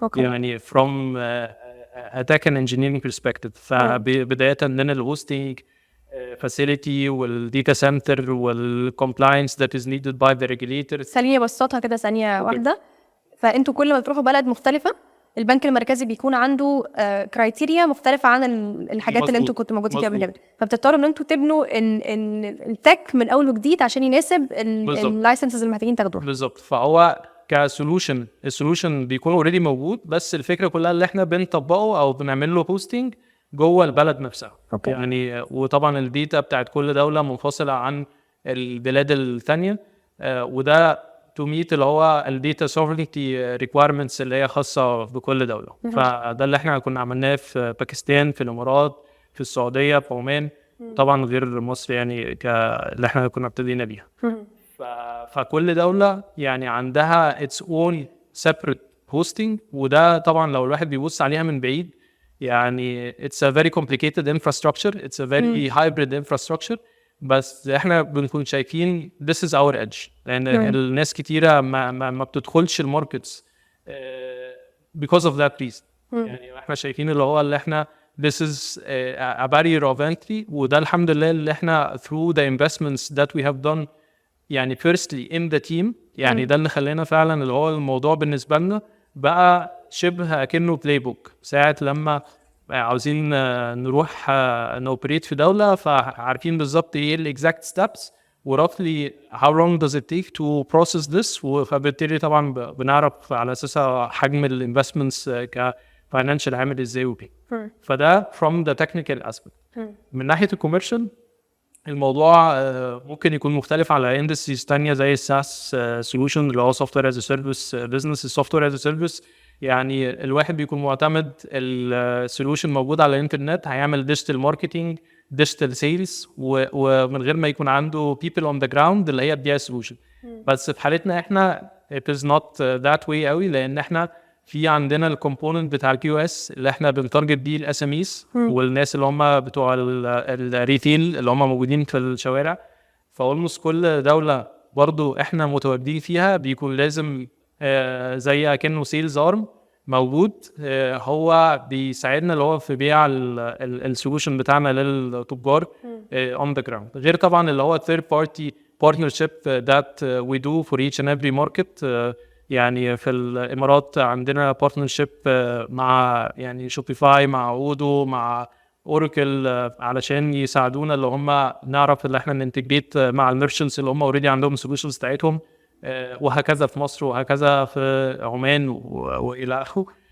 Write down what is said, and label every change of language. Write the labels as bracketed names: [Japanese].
[Arabic] يعني [English] from a tech and engineering perspective. [Arabic] فبداية من الهوستنج [English] facility [Arabic] والديتا سنتر [English] والcompliance that is needed by the regulator. [Arabic] ثانية بسطها كده ثانية واحدة. فانتوا كل ما بتروحوا بلد مختلفة البنك المركزي بيكون عنده كرايتيريا مختلفة عن الحاجات اللي انتوا كنتوا موجودين فيها قبل كده. فبتضطروا ان انتوا تبنوا ان التك من اول وجديد عشان يناسب اللايسنسز اللي محتاجين تاخدوها. بالظبط. فهو كسولوشن السولوشن بيكون اوريدي موجود بس الفكرة كلها اللي احنا بنطبقه او بنعمل له بوستنج جوه البلد نفسها. يعني وطبعا الديتا بتاعت كل دولة منفصلة عن البلاد الثانيه. وده [English] to meet [Arabic] اللي هو الداتا [English] sovereignty requirements [Arabic] اللي هي خاصه بكل دوله. فده اللي احنا كنا عملناه في باكستان، في الامارات، في السعوديه، في عمان، طبعا غير مصر يعني اللي احنا كنا ابتدينا بيها. فكل دولة يعني عندها [English] its own separate hosting، [Arabic] وده طبعا لو الواحد بيبص عليها من بعيد يعني [English] it's a very complicated infrastructure, it's a very hybrid infrastructure. [Arabic] بس احنا بنكون شايفين [English] this is our edge، [Arabic] لان الناس كتيرة ما بتدخلش الماركتس [English] because of that reason. [Arabic] يعني احنا شايفين اللي احنا [English] this is a barrier of entry، [Arabic] وده الحمد لله اللي احنا [English] through the investments that we have done [Arabic] يعني [English] firstly in the team، [Arabic] يعني ده اللي خلينا فعلا اللي هو الموضوع بالنسبة لنا بقى شبه كأنه بلاي بوك. ساعة لما عاوزين نروح نوبريت في دولة، فعارفين بالظبط ايه ال [English] exact steps [Arabic] و [English] roughly how long does it take to process this، [Arabic] فبالتالي طبعا بنعرف على أساسها حجم ال investments كفاينانشال عامل ازاي وكده. فده [English] from the technical aspect. [Arabic] من ناحية الكوميرشال الموضوع ممكن يكون مختلف على اندستريز تانية زي الساس سولوشن اللي هو سوفتوير از سيرفيس بزنس. السوفتوير از سيرفيس يعني الواحد بيكون معتمد السولوشن موجود على الانترنت، هيعمل ديجيتال ماركتنج، ديجيتال سيلز، ومن غير ما يكون عنده [English] people on the ground [Arabic] اللي هي بتبيع السولوشن. بس في حالتنا احنا [English] it is not that way [Arabic] قوي، لان احنا في عندنا الكومبوننت بتاع الكيو اس اللي احنا بنتارجت بيه الاس ام ايز والناس اللي هم بتوع الريتيل اللي هم موجودين في الشوارع. فاولموست كل دوله برضو احنا متواجدين فيها بيكون لازم زي اكنه سيلز ارم موجود، هو بيساعدنا اللي هو في بيع السولوشن بتاعنا للتجار [English] on the ground. [Arabic] غير طبعا اللي هو [English] third party partnership that we do for each and every market. [Arabic] يعني في الامارات عندنا بارتنرشيب مع يعني شوبيفاي، مع اودو، مع اوراكل، علشان يساعدونا اللي هم نعرف اللي احنا ننتجريت مع الميرشنتس اللي هم اوريدي عندهم سوليوشنز بتاعتهم، وهكذا في مصر وهكذا في عمان والى اخره.